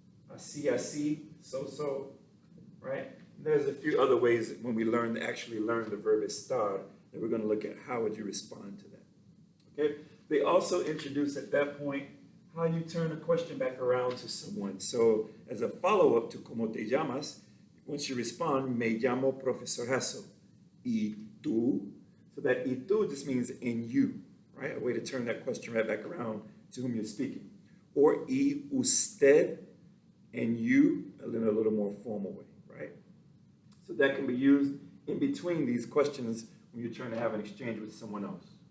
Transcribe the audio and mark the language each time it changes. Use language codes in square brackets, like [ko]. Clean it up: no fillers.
[es] Así, así, [en] so, right? There's a few other ways when we actually learn the verb estar that we're going to look at how would you respond to that. Okay? They also introduce at that point how you turn a question back around to someone. So as a follow-up to [es] ¿Cómo te llamas? [en] Once you respond, [es] me llamo Profesor Hasso. ¿Y tú? [en] So that [es] ¿y tú [en] just means and you, right? A way to turn that question right back around to whom you're speaking. Or [es] ¿y usted? [en] And you, in a little more formal way, right? So that can be used in between these questions when you're trying to have an exchange with someone else.